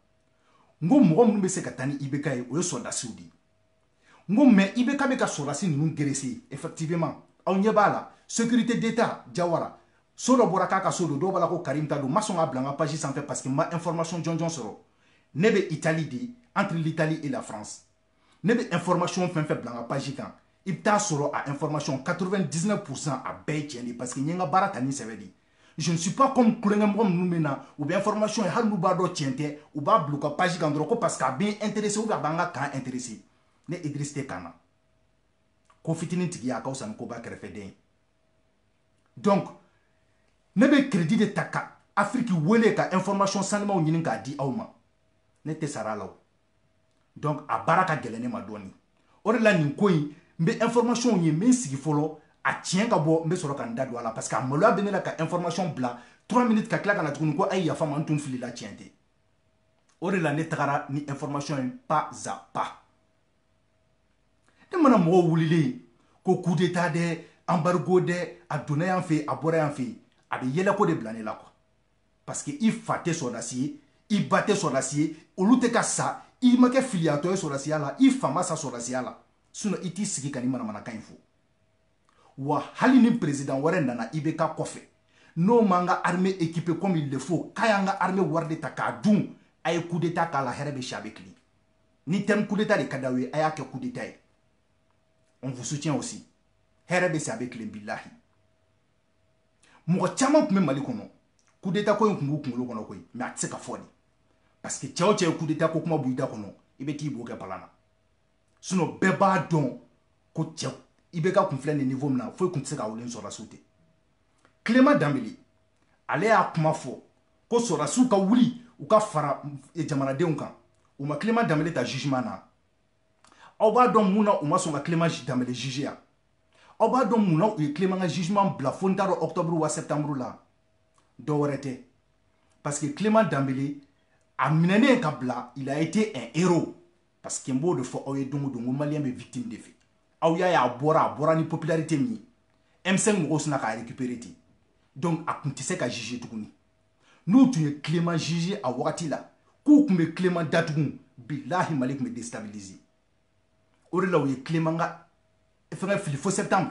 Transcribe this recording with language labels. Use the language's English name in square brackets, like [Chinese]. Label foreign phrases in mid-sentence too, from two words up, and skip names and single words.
[Bambara] N ko mɔgɔ minnu bɛ se ka taa ni IBK ye o ye sɔrɔdasiw de ye. N ko mais IBK bɛ ka sɔrɔdasi ninnu [French] géresser effectivement [Bambara] aw ɲɛ b'a la [French] sécurité d'état [Bambara] Jawara so dɔ bɔra k'a ka so don dɔw b'a la ko Karim ta don n ma sɔn k'a bila n ka page sanfɛ [French] parce que [Bambara] n ma information jɔnjɔn sɔrɔ. Ne bɛ Italie de [French] entre l'Italie et la France. [Bambara] Ne bɛ information fɛn fɛn bila n ka page kan i bɛ taa sɔrɔ a information 99% a bɛɛ ye tiɲɛ de [French] parce que [Bambara] n ye n ka baara ta ni sɛbɛ de. [French] Je ne suis pas comme [Bambara] kulonkɛmɔgɔ minnu bɛ na u bɛ information ye hali n'u b'a dɔn tiɲɛ tɛ u b'a bila u ka page kan dɔrɔn ko [French] parce que [Bambara] a bɛ n [French] intéressé ou bien [Bambara] a b'an ka kan intéressé. Ne Idriss tɛ kan na ko fitinin tigi y'a ka fisa ni koba kɛrɛfɛden ye. Donc ne bɛ crédit de ta ka Afrique wele ka information sanumaw ɲini k'a di aw ma ne tɛ sara la o. Donc a baara ka gɛlɛn ne ma dɔɔni. O de la nin ko in n bɛ information ye n bɛ n sigi fɔlɔ a tiɲɛ ka bɔ n bɛ sɔrɔ ka n da don a la [French] parce que [Bambara] a maloya bɛ ne la ka information bila 3 minutes ka tila ka na tuguni ko ayi yafa ma n tun filila tiɲɛ tɛ. O de la ne tagara ni information ye [French] pas à pas. [Bambara] Ne mana mɔgɔw wulilen ko [French] coup d'état [Bambara] dɛ embargo dɛ a donna yan fɛ a bɔra yan fɛ a bɛ yɛlɛ ko de bila ne la quoi [French] parce que [Bambara] i fa tɛ sɔrɔdasi ye i ba tɛ sɔrɔdasi ye olu tɛ ka sa i ma kɛ filiyatɔ ye sɔrɔdasiya la i fa ma sa sɔrɔdasiya la sinon i t'i sigi ka ni manamanakan in fɔ wa hali ni président wɛrɛ nana IBK kɔfɛ n'o m'an ka [French] armée équipée comme il le faut [Bambara] k'a y'an ka armée wari de ta k'a dun a ye [French] coup d'état [Bambara] k'a la hɛrɛ bɛ si a bɛ kilen ni [French] terme coup d'état [Bambara] de ka d'aw ye a y'a kɛ [French] coup d'état [Bambara] ye. [French] On vous soutient aussi. [Bambara] Hɛrɛ bɛ se a bɛ kilen bilahi. Mɔgɔ caman tun bɛ Mali kɔnɔ [French] coup d'état [Bambara] ko in tun b'u kunkolo kɔnɔ koyi mais a tɛ se ka fɔ de [French] parce que [Bambara] cɛ o cɛ ye [French] coup d'état [Bambara] ko kuma b'i da kɔnɔ i bɛ t'i bo kɛ palan na. sinon bɛɛ b'a dɔn ko cɛ i bɛ ka kun filɛ ni niveau min na foyi kun tɛ se ka wuli ni sɔrɔdasiw tɛ Clément Dembélé ale y'a kuma fɔ ko sɔrɔdasiw ka wuli u ka fara jamanadenw kan u ma Clément Dembélé ta jugement na aw b'a dɔn mun na u ma sɔn ka Clément Dembélé juger yan aw b'a dɔn mun na u ye Clément ka jugement bila fo n t'a dɔn octobre wa septembre la dɔ wɛrɛ tɛ [French] parce que [Bambara] Clément Dembélé a minɛnen ka bila [French] il a été un héros parce que [Bambara] n b'o de fɔ aw ye don o don ko maliyɛn bɛ victime de fɛ aw y'a ye a bɔra ni popularité min ye M5 mɔgɔw sina k'a récupérer ten donc a kun tɛ se ka juger tuguni n'u tun ye Clément juger a wagati la k'u tun bɛ Clément datugu bilahi Mali tun bɛ déstabiliser o de la u ye Clément ka fɛngɛ fili fo septembre